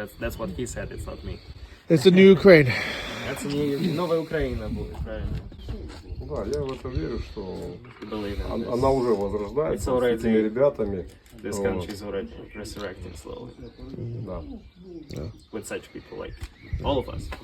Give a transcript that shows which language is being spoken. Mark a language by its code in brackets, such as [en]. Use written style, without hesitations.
[en] That's what he said. It's not me. It's a new Ukraine. [ru] That's новая Украина будет, правильно? Да, я в это верю, что [en] Believe in this. [ru] она уже возрождается с этими ребятами. [en] This country is already resurrecting slowly. [ru] Да. [en] With such people like all of us.